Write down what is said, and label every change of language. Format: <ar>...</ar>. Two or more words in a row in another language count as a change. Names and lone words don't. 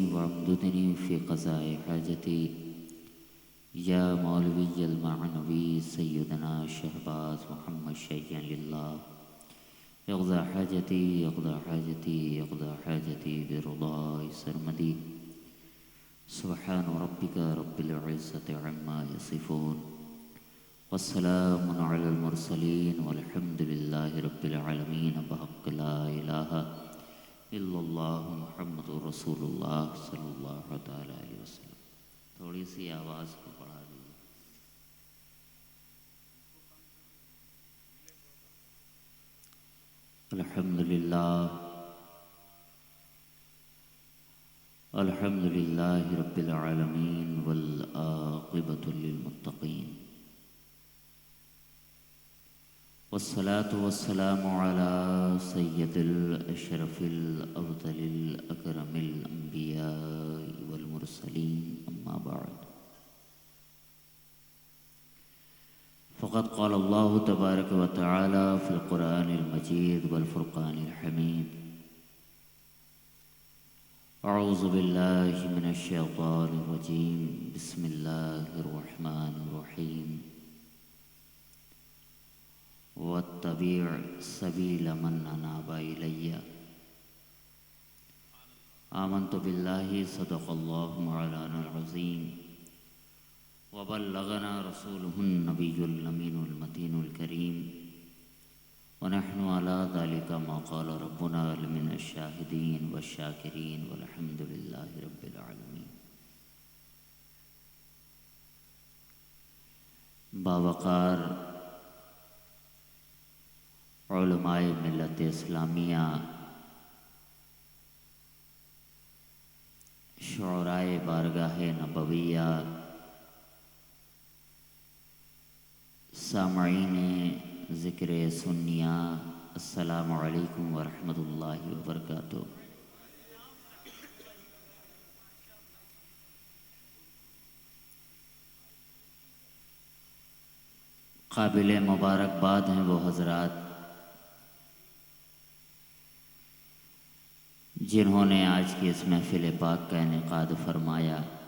<ar>وامددني في قضاء حاجتي يا مولوي المانوي سيدنا شهباز محمد شيئا لله يقضي حاجتي يقضي حاجتي يقضي حاجتي بردای سرمدی سبحان ربك رب العزة عما يصفون وسلام على المرسلين والحمد لله رب العالمين بحق لا إله إلا الله محمد رسول الله صلى الله تعالى عليه وسلم.</ar> <ur>تھوڑی سی آواز کو بڑھا دیجیے.</ur> <ar>الحمد لله الحمد لله رب العالمين والعاقبة للمتقين والصلاة والسلام على سيد الأشرف الأفضل الأكرم الأنبياء والمرسلين أما بعد. فقد قال الله تبارك وتعالى في القرآن المجيد والفرقان الحميد أعوذ بالله من الشيطان الرجيم بسم الله الرحمن الرحيم واتبع سبيل من أناب إلي آمنت بالله صدق الله مولانا العظيم وبلغنا رسوله النبي الأمين المتين الكريم ونحن على ذلك ما قال ربنا لمن الشاهدين والشاكرين والحمد لله رب العالمين.</ar> <ur>باوقار علمائے ملت اسلامیہ، شعرائے بارگاہ نبویہ، سامعین ذکر سنیہ,</ur> <ar>السلام عليكم ورحمة الله وبركاته.</ar> <ur>قابل مبارکباد ہیں وہ حضرات جنہوں نے آج کی اس محفل پاک کا انعقاد فرمایا.</ur>